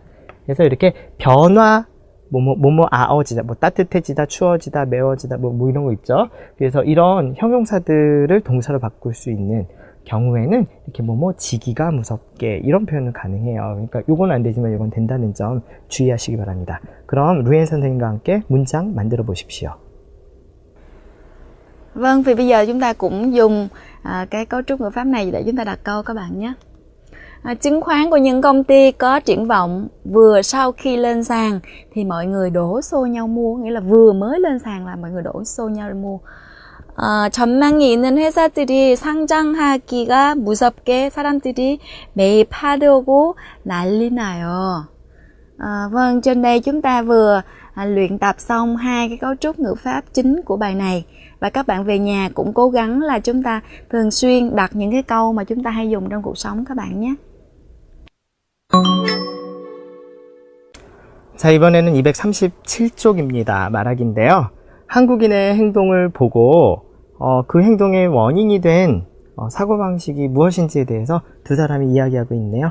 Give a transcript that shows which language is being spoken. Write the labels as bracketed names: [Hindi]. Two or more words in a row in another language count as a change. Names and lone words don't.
[Korean] 그래서 이렇게 변화 아어지다, 뭐 따뜻해지다, 추워지다, 매워지다, 뭐 이런 거 있죠. 그래서 이런 형용사들을 동사로 바꿀 수 있는 경우에는 이렇게 지기가 무섭게 이런 표현은 가능해요. 그러니까 요건 안 되지만 요건 된다는 점 주의하시기 바랍니다. 그럼 루엔 선생님과 함께 문장 만들어 보십시오. [Vietnamese] Vâng, vì bây giờ chúng ta cũng dùng cái cấu trúc ngữ pháp này để chúng ta đặt câu các bạn nhé. chứng khoán của những công ty có triển vọng vừa sau khi lên sàn thì mọi người đổ xô nhau mua, nghĩa là vừa mới lên sàn là mọi người đổ xô nhau mua. [Korean] 전망이 있는 회사들이 상장하기가 무섭게 사람들이 매입하려고 난리 나요. [Vietnamese] Vâng, trên đây chúng ta vừa luyện tập xong hai cái cấu trúc ngữ pháp chính của bài này. Và các bạn về nhà cũng cố gắng là chúng ta thường xuyên đặt những cái câu mà chúng ta hay dùng trong cuộc sống các bạn nhé. [Korean] 자, 이번에는 237쪽입니다. 말하기인데요. 한국인의 행동을 보고 그 행동의 원인이 된 사고방식이 무엇인지에 대해서 두 사람이 이야기하고 있네요.